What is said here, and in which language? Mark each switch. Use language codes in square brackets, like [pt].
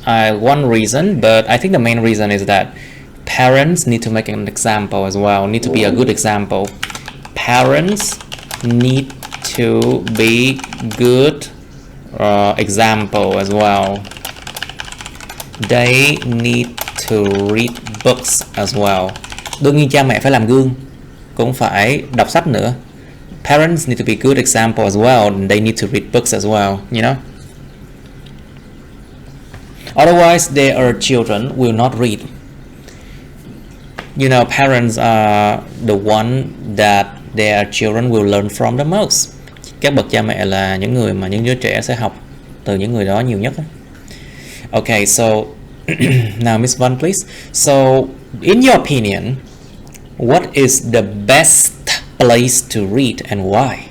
[en] One reason, but I think the main reason is that parents need to make an example as well. Need to be a good example. Parents need to be good example as well. They need to read books as well. [vi] Đương nhiên cha mẹ phải làm gương, cũng phải đọc sách nữa. [en] Parents need to be good example as well, and they need to read books as well, you know. Otherwise, their children will not read. You know, parents are the one that their children will learn from the most. [vi] Các bậc cha mẹ là những người mà những đứa trẻ sẽ học từ những người đó nhiều nhất. [en] Okay, so now Miss Văn, please. So, in your opinion, what is the best place to read and why?